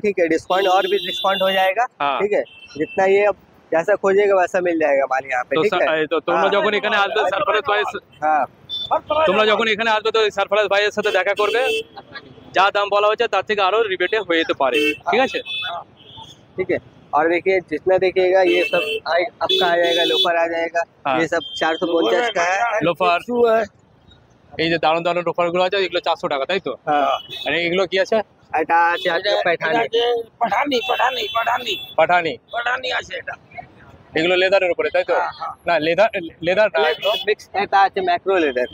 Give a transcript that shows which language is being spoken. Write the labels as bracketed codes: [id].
[hi] ठीक है, डिस्काउंट और भी डिस्काउंट हो जाएगा। हाँ। ठीक है, जितना ये जैसा खोजिएगा वैसा मिल जाएगा हमारे यहाँ पे। [bn] তো [hi] ठीक है, [bn] তো তোমরা যখন এখানে আসবে সারফরাজ ভাই, [hi] हाँ [bn] তোমরা যখন এখানে আসবে তো সারফরাজ ভাইয়ের সাথে দেখা করবে। যা দাম বলা হচ্ছে তার থেকে আরো রিবেটে হয়ে যেতে পারে। ঠিক আছে, [hi] ठीक है। और देखिए, जितना देखिएगा ये सब आपका आ जाएगा, लोफर आ जाएगा। हाँ। ये सब 450 का है। [bn] লোফার, [hi] शू है। [bn] এই যে দারুণ দারুণ লোফার গুলো আছে, এগুলো 400 টাকা, তাই তো? [hi] हाँ, [bn] আর এগুলো কি আছে? এটা আছে আপনার पैठानी। পাঠানি আছে এটা। এগুলো লেদারের উপরে, তাই তো? না, লেদার মিক্স এটা আছে ম্যাক্রো লেদার।